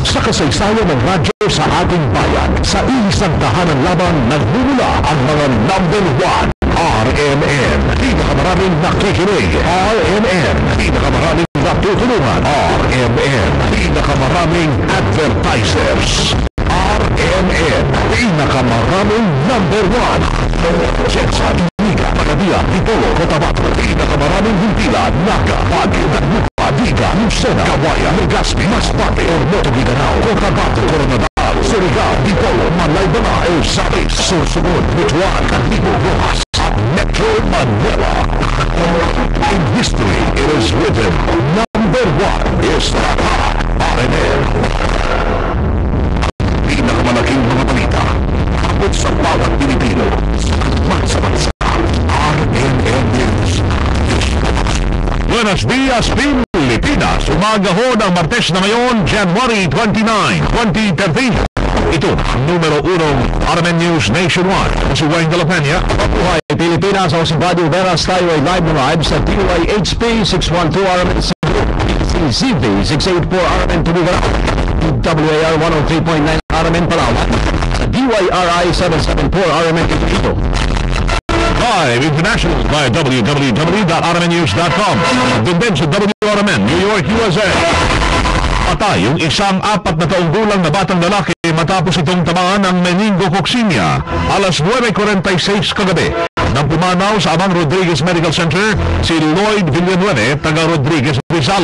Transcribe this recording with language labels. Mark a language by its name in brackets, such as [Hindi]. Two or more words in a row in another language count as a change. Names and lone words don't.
[Filipino] Sa kasaysayan ng radyo sa ating bayan, sa isang tahanan laban nagmumula ang mga number 1. RMN, pinakamaraming nakikinig. RMN, pinakamaraming natutulungan. RMN, pinakamaraming advertisers. RMN, pinakamaraming number 1. Jetsa, Iniga, Pagabia, Dipolo, Cotabato, pinakamaraming Hintila, Naga, Baguio, Dagupa, Diga, Lucena, Kawayan, Legazpi, Masbate, Ormoto, Mindanao, Cotabato, Coronadal, Surigao, Dipolo, Malaybana, El Sabis, Sorsogon, Butuan, Calibo, Rojas, Metro Manila. [English] In history, it is written, number 1 is RMN. [Filipino] Pinakamalaking mga balita, abot sa bawat Pilipino, sa bansa, RMN News. [Spanish] Buenos dias, Pilipinas. [Filipino] Umaga ho ng Martes na ngayon, January 29, 2013. Ito ang numero 1 RMN News Nationwide. Ako si Wayne de la Peña. Mabuhay Pilipinas, ako si Buddy Veras. Tayo ay live sa DYHP 612 RMN Cebu, CCV 684 RMN Tubugarao, WAR 103.9 RMN Palawan, sa DYRI 774 RMN Iloilo. [English] Live international via www.rmnews.com. [Filipino] Doon din sa WRMN, New York, USA. Patay yung isang 4 na taong gulang na batang lalaki matapos itong tamaan ng meningococcemia. Alas 9:46 kagabi nang pumanaw sa Amang Rodriguez Medical Center si Lloyd Villanueva, taga Rodriguez, Rizal.